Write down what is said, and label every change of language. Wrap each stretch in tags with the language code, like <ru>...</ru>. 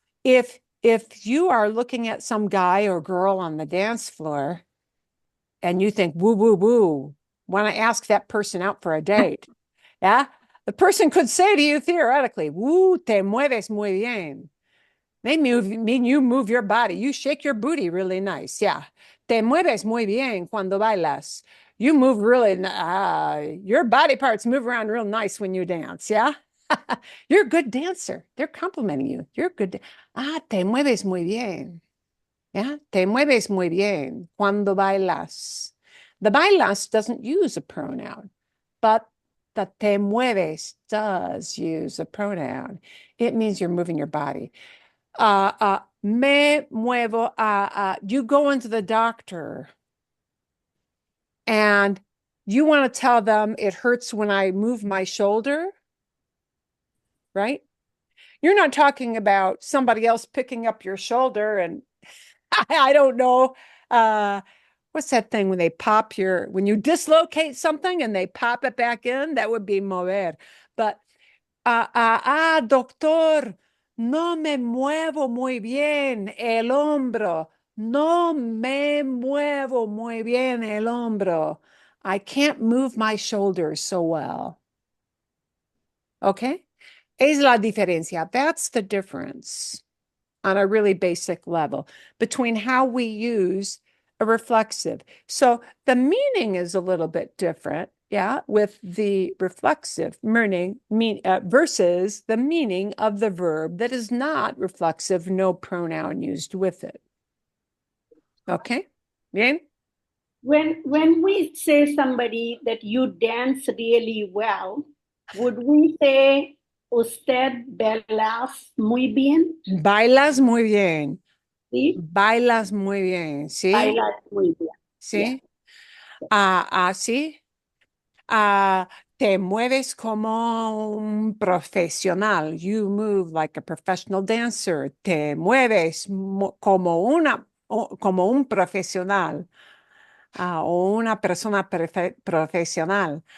<en>If you are looking at some guy or girl on the dance floor and you think woo woo woo, want to ask that person out for a date, yeah, the person could say to you theoretically, woo,</en> <es>te mueves muy bien.</es> <en>They mean you move your body, you shake your booty really nice, yeah.</en> <es>Te mueves muy bien cuando bailas.</es> <en>You move really, your body parts move around real nice when you dance, yeah. You're a good dancer. They're complimenting you. You're good.</en> <es>Te mueves muy bien. Yeah, te mueves muy bien cuando bailas.</es> <en>The bailas doesn't use a pronoun, but the te mueves does use a pronoun. It means you're moving your body.</en> <es>Me muevo.</es> <en>You go into the doctor and you want to tell them it hurts when I move my shoulder, right? You're not talking about somebody else picking up your shoulder and I don't know. What's that thing when they when you dislocate something and they pop it back in? That would be mover.</en> <es>But, doctor, no me muevo muy bien el hombro. No me muevo muy bien el hombro.</es> <en>I can't move my shoulders so well. Okay?</en> <es>Es la diferencia.</es> <en>That's the difference on a really basic level between how we use a reflexive. So the meaning is a little bit different, yeah, with the reflexive versus the meaning of the verb that is not reflexive, no pronoun used with it.</en> <es>Okay, bien?</es> <en>When we say somebody that you dance really well, would we say</en> <es>usted bailas muy bien? Bailas muy bien. ¿Sí? Bailas muy bien, ¿sí? Bailas muy bien. ¿Sí? Sí. Te mueves como un profesional.</es> <en>You move like a professional dancer.</en> <es>Te mueves como como un profesional o una persona profesional.</es>